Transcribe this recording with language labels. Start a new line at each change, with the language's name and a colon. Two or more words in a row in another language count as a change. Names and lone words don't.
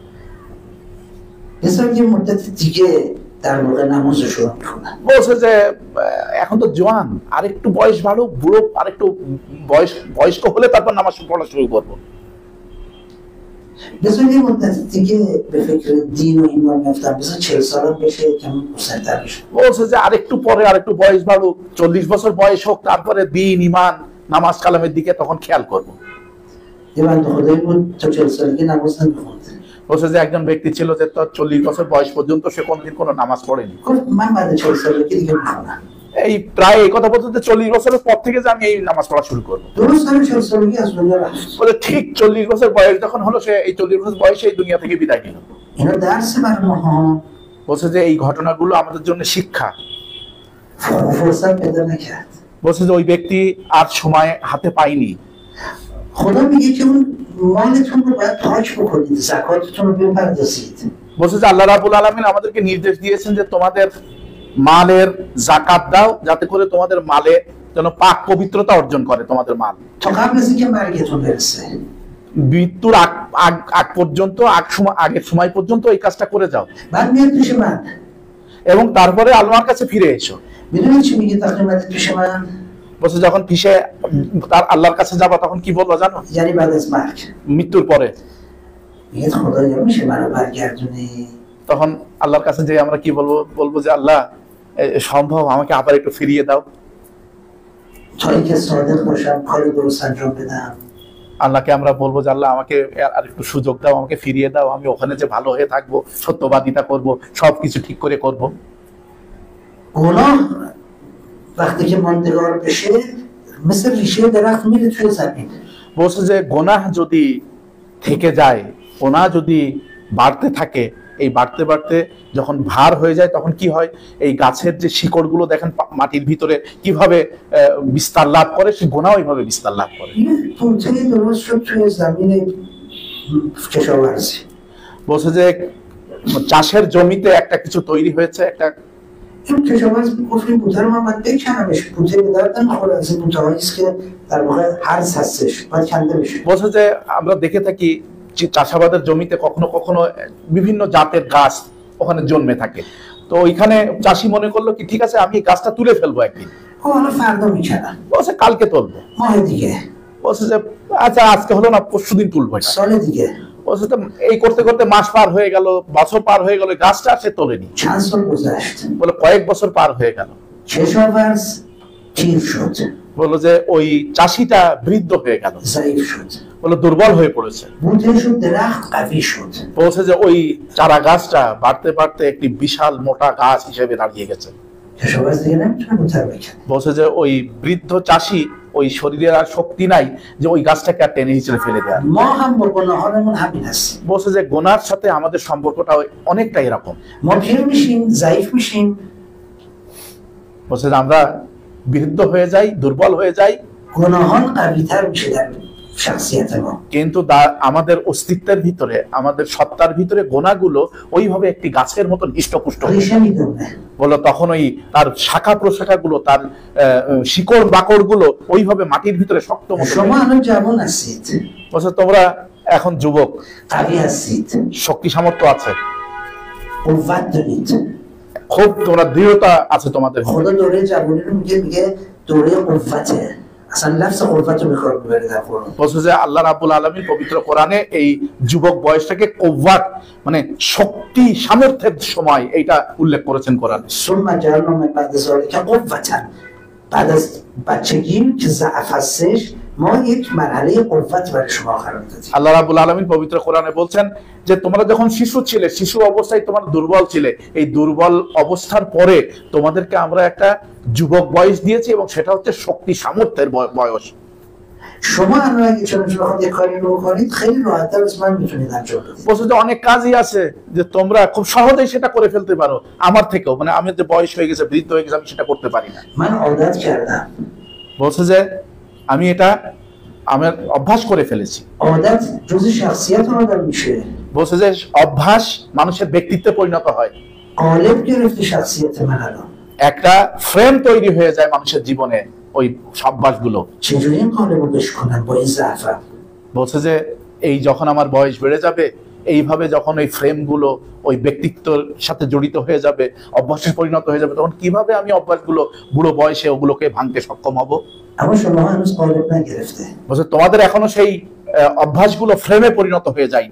Persian: بذار یه مدت دیگه در واقع نمازش رو می‌خونم.
Bangla: বলছে যে এখন তো জওয়ান, আরেকটু বয়স বাড়ুক, বুড়ো আরেকটু বয়স্ক হলে তারপর নামাজ পড়া শুরু করবো।
Persian: بذار یه مدت دیگه به فکر دین و ایمان میافتم. بذار 40 سالم بشه کم مسن‌تر بشه.
Bangla: বলছে যে আরেকটু পরে আরেকটু বয়স বাড়ুক, 40 বছর বয়স হোক, তারপরে দিন ইমান নামাজ কালামের দিকে তখন খেয়াল করবো।
Persian: یه بنده خدایی بود تا 40 سالگی نماز نمی‌خوند.
Bangla: বলছে যে একজন ব্যক্তি ছিল যে তার 40 বছর বয়স পর্যন্ত সে কোনোদিন কোনো নামাজ পড়েনি।
Persian: گفت من بعد 40 سالگی دیگه می‌خونم.
Bangla: এই প্রায় এই কথা বলতে 40 বছরের পর থেকে যে আমি এই নামাজ পড়া শুরু করবো।
Persian: درست همین 40 سالگی از دنیا رفت.
Bangla: বলে ঠিক 40 বছর বয়স যখন হলো, সে এই 40 বছর বয়সে এই দুনিয়া থেকে বিদায় নিল।
Persian: اینا درس بر ماها.
Bangla: বলছে যে এই ঘটনাগুলো আমাদের জন্য শিক্ষা।
Persian: فرصت پیدا نکرد.
Bangla: বলছে যে ওই ব্যক্তি আর সময় হাতে পায়নি।
Persian: خدا میگه که اون مالتون رو باید پاک بکنید، زکاتتون رو بپردازید.
Bangla: বলছে যে আল্লাহ রাব্বুল আলামিন আমাদেরকে নির্দেশ দিয়েছেন যে তোমাদের মালের যাকাত দাও, যাতে করে তোমাদের মালে যেন পাক পবিত্রতা অর্জন করে তোমাদের মাল।
Persian: تا قبل از اینکه مرگتون برسه.
Bangla: মৃত্যুর আগ পর্যন্ত, আগের সময় পর্যন্ত এই কাজটা করে যাও।
Persian: بعد میاد پیش من.
Bangla: এবং তারপরে আল্লাহর কাছে ফিরে এসো।
Persian: میدونید چی میگه وقتی اومدید پیش من؟
Bangla: বলছে যখন ফিরে তার আল্লাহর কাছে যাবা তখন কি বলবো জানো?
Persian: یعنی بعد از مرگ.
Bangla: মৃত্যুর পরে
Persian: میگه خدایا میشه منو برگردونی؟
Bangla: তখন আল্লাহর কাছে যে আমরা কি বলবো যে আল্লাহ সম্ভব আমাকে আবার একটু ফিরিয়ে দাও,
Persian: تا اینکه صادق باشم کار درست انجام بدم.
Bangla: আল্লাহকে আমরা বলবো যে আল্লাহ আমাকে আর একটু সুযোগ দাও, আমাকে ফিরিয়ে দাও, আমি ওখানে যে ভালো হয়ে থাকবো, সত্যবাদিতা করব, সবকিছু ঠিক করে করব।
Persian: گناه وقتی که ماندگار بشه مثل ریشه درخت میره توی زمین.
Bangla: বলছে যে গুনাহ যদি থেকে যায়, গুনাহ যদি বাড়তে থাকে, এই বাড়তে বাড়তে যখন ভার হয়ে যায় তখন কি হয়, এই গাছের যে শিকড়গুলো দেখেন মাটির ভিতরে কিভাবে বিস্তার লাভ করে, সে গুনাহ ওইভাবে বিস্তার লাভ করে।
Persian: یه توطئه درست شد توی زمین کشاورزی.
Bangla: বলছে যে চাষের জমিতে একটা কিছু তৈরি হয়েছে,
Persian: این کشاورز گفتیم بوته رو من باید بکنمش، بوته به درد نمیخوره، از این بوته هاییست که در واقع هرز هستش باید کنده بشه.
Bangla: বলছে যে আমরা দেখে থাকি যে চাষাবাদের জমিতে কখনো কখনো বিভিন্ন জাতের গাছ ওখানে জন্মে থাকে, তো ওইখানে চাষি মনে করলো কি ঠিক আছে আমি এই গাছটা তুলে ফেলবো একদিন।
Persian: خب حالا فردا میکنم،
Bangla: বলছে কালকে তুলবো।
Persian: ماه دیگه،
Bangla: বলছে যে আচ্ছা আজকে হলো না পরশু দিন তুলবো এটা।
Persian: سال دیگه।
Bangla: বলছে তো এই করতে করতে মাস পার হয়ে গেল, বছর পার হয়ে গেল, গাছটা সে তোলেনি।
Persian: چند سال گذشت،
Bangla: বলে কয়েক বছর পার হয়ে গেল।
Persian: کشاورز پیر شد،
Bangla: বললো যে ওই চাষিটা বৃদ্ধ হয়ে গেল,
Persian: ضعیف شد،
Bangla: বলে দুর্বল হয়ে পড়েছে।
Persian: بوته شد درخت قوی شد.
Bangla: বলছে যে ওই চারা গাছটা বাড়তে বাড়তে একটি বিশাল মোটা গাছ হিসেবে দাঁড়িয়ে গেছে।
Persian: کشاورز دیگه نمیتونه بوته رو بکنه.
Bangla: বলছে যে ওই বৃদ্ধ চাষি ওই শরীরের আর শক্তি নাই যে ওই গাছটাকে আর টেনে হিচড়ে ফেলে দেয়।
Persian: ما هم با گناهانمون همین هستیم.
Bangla: বলছে যে গোনার সাথে আমাদের সম্পর্কটা অনেকটা এরকম।
Persian: ما پیر میشیم، ضعیف میشیم.
Bangla: বলছে যে আমরা বৃদ্ধ হয়ে যাই, দুর্বল হয়ে যাই,
Persian: گناهان قوی تر میشه در شخصیت ما.
Bangla: কিন্তু আমাদের অস্তিত্বের ভিতরে, আমাদের সত্তার ভিতরে গোনাগুলো ওইভাবে একটি গাছের মতন হৃষ্টপুষ্ট হয়ে
Persian: ریشه میدونه.
Bangla: বলো তখন ওই তার শাখা প্রশাখা গুলো, তার শিকড় বাকড় গুলো ওইভাবে মাটির ভিতরে শক্ত মতো।
Persian: شما الان جوان هستید،
Bangla: বলছে তোমরা এখন যুবক,
Persian: قوی هستید،
Bangla: শক্তি সামর্থ্য আছে,
Persian: قوت دارید.
Bangla: খুব তোমরা দৃঢ়তা আছে তোমাদের ভিতরে।
Persian: خدا دوره جوانی رو میگه دوره قوته. اصلا لفظ قوت رو میخواد ببره در قرآن.
Bangla: বলছে যে আল্লাহ রাব্বুল আলামিন পবিত্র কোরআনে এই যুবক বয়সটাকে কওয়াত মানে শক্তি সামর্থ্যের সময় এইটা উল্লেখ করেছেন কোরআনে।
Arabic: ثم جعلنا من بعد ذلك قوة.
Persian: بعد از بچگی که ضعف هستش ما یک مرحله قوت برای شما قرار دادیم.
Bangla: আল্লাহ রাব্বুল আলামিন পবিত্র কোরআনে বলছেন যে তোমরা যখন শিশু ছিলে, শিশু অবস্থায় তোমরা দুর্বল ছিলে, এই দুর্বল অবস্থার পরে তোমাদেরকে আমরা একটা যুবক বয়স দিয়েছি এবং সেটা হচ্ছে শক্তি সামর্থ্যের বয়স।
Persian: شما الان اگه چون بخواد یه کاری رو کنید خیلی راحت‌تر از من میتونید انجام بدید.
Bangla: বলছে যে অনেক কাজই আছে যে তোমরা খুব সহজেই সেটা করে ফেলতে পারো আমার থেকেও, মানে আমি যে বয়স হয়ে গেছে, বৃদ্ধ হয়ে গেছে, আমি সেটা করতে পারি না।
Persian: من عادت کردم.
Bangla: বলছে যে আমি এটা আমার অভ্যাস করে ফেলেছি।
Persian: عادت جزء شخصیت آدم میشه.
Bangla: বলছে যে অভ্যাস মানুষের ব্যক্তিত্বে পরিণত হয়।
Persian: قالب گرفته شخصیت من الان.
Bangla: একটা ফ্রেম তৈরি হয়ে যায় মানুষের জীবনে ওই অভ্যাসগুলো।
Persian: چجوری این قالب رو بشکنم با این ضعفم؟
Bangla: বলছে যে এই যখন আমার বয়স বেড়ে যাবে, এইভাবে যখন ওই ফ্রেমগুলো ওই ব্যক্তিত্বের সাথে জড়িত হয়ে যাবে, অভ্যাসে পরিণত হয়ে যাবে, তখন কিভাবে আমি অভ্যাসগুলো বুড়ো বয়সে ওগুলোকে ভাঙতে সক্ষম হব?
Persian: اما شما هنوز قالب نگرفته.
Bangla: বলছে তোমাদের এখনো সেই অভ্যাসগুলো ফ্রেমে পরিণত হয়ে যায়নি।